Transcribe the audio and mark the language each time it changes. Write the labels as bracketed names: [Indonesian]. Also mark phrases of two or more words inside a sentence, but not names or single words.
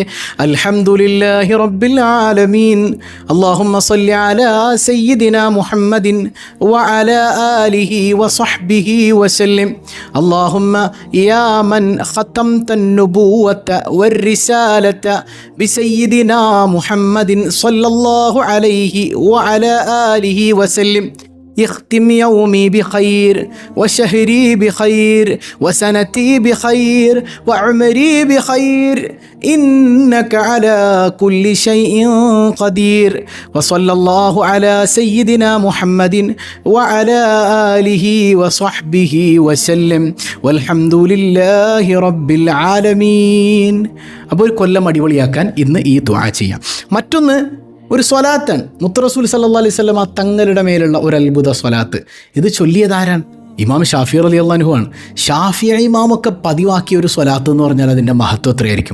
[Arabic] الحمد لله رب العالمين اللهم صل على سيدنا محمد وعلى آله وصحبه وسلم اللهم يا من ختمت النبوة والرسالة بسيدنا محمد صلى الله عليه وعلى آله وسلم اختم يومي بخير وشهري بخير وسنتي بخير وعمري بخير إنك على كل شيء قدير وصلى الله على سيدنا محمد وعلى آله وصحبه وسلم والحمد لله رب العالمين. [Malayalam] അപ്പോൾ ഒരു കൊല്ലം അടിപൊളിയാക്കാൻ ഇന്ന് ഈ ദുആ ചെയ്യാം. മറ്റൊന്ന് ഒരു സ്വലാത്താണ്. മുത്ത് റസൂൽ [Arabic] صلى الله عليه وسلم [Malayalam] തങ്ങളുടെ മേലുള്ള ഒരു അത്ഭുത സ്വലാത്ത്. ഇത് ചൊല്ലിയതാരാണ്? ഇമാം ഷാഫി [Arabic] رضي الله عنه [Malayalam] ആണ്. ഷാഫി ഇമാമൊക്കെ പതിവാക്കിയ ഒരു സ്വലാത്ത് എന്ന് പറഞ്ഞാൽ അതിൻ്റെ മഹത്വം എത്രയായിരിക്കും?